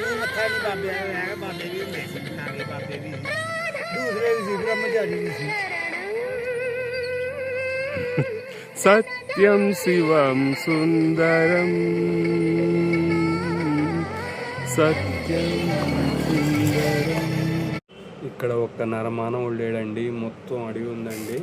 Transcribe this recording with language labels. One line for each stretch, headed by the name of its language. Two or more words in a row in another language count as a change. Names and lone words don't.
Punjabi: ਮੂੰਹ ਮੱਥਾ ਨਹੀਂ ਬਾਬਿਆਂ ਦਾ ਹੈਗਾ। ਬਾਬੇ ਵੀ ਹੁੰਦੇ ਸੀ, ਟਿਕਾਣੇ ਬਾਬੇ ਵੀ ਦੂਸਰੇ ਵੀ ਸੀ, ਬ੍ਰਹਮਚਾਰੀ ਵੀ ਸੀ।
Telugu: సత్యం శివం సుందరం, సత్యం సుందరం. ఇక్కడ ఒక్క నరమానవుడు లేడండి. మొత్తం అడవి ఉందండి.